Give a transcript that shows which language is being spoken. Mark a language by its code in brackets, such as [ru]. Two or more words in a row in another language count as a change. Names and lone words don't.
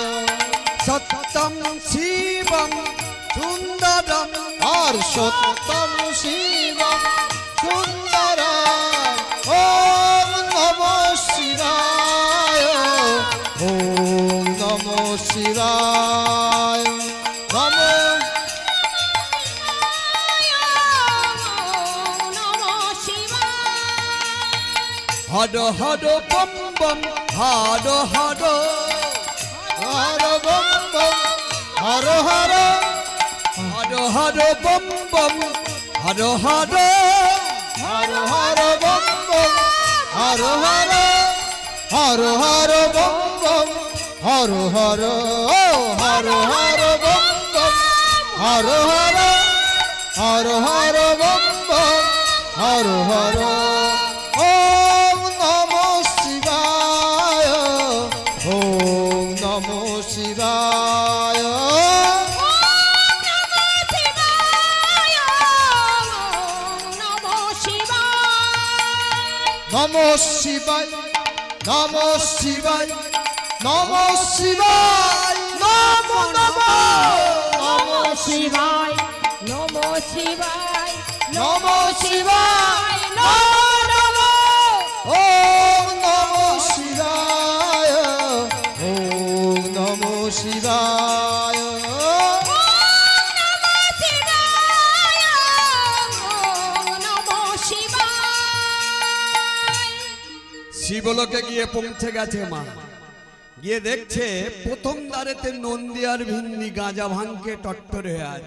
[sa] সত্যম শিবম সুন্দরম, আর সত্যম শিবম সুন্দরম। ওম নমঃ শিবায়, ওম নমঃ শিবায়। নমঃ হর হর বম বম, হর হর, হর বম বম, হর হর, হর হর বম বম, হর হর, হর হর বম বম, হর হর, হর হর বম বম, হর হর, ও হর হর বম বম, হর হর, হর হর বম বম, হর হর। ওম নমঃ শিবায়, ওম নমঃ শিবায়। নমঃ শিবায়, নমঃ শিবায়, নমঃ শিবায়, নমো নমঃ, নমঃ শিবায় নমঃ শিবায় নমঃ শিবায়, নমো ওম নমঃ শিবায়, ওম নমঃ শিবায়। [bn] শিবলোকে গিয়ে পৌঁছে গেছে মা। গিয়ে দেখছে প্রথম দ্বারেতে নন্দী আর ভিন্দি গাঁজা ভাঙকে টট্টর হয়ে আছে।